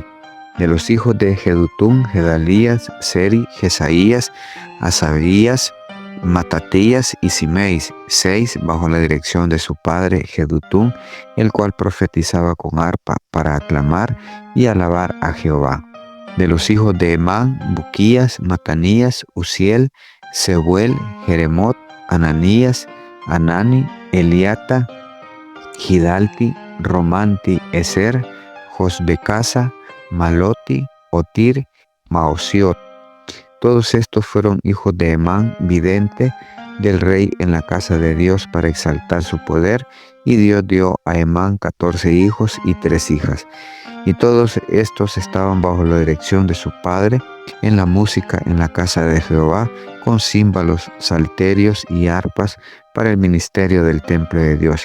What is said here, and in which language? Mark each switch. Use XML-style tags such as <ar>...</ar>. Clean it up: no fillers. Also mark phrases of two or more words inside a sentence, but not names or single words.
<es>De los hijos de Jedutún, Gedalías, Seri, Jesaías, Asabías, Matatías y Simeis, 6 bajo la dirección de su padre Jedutún, el cual profetizaba con arpa para aclamar y alabar a Jehová. De los hijos de Emán, Buquías, Matanías, Uziel, Sebuel, Jeremot, Ananías, Anani, Eliata, Gidalti, Romanti, Eser, Josbecasa, Maloti, Otir, Maosiot. Todos estos fueron hijos de Emán, vidente del rey en la casa de Dios para exaltar su poder, y Dios dio a Emán 14 hijos y 3 hijas. Y todos estos estaban bajo la dirección de su padre en la música en la casa de Jehová, con címbalos, salterios y arpas para el ministerio del templo de Dios.</es>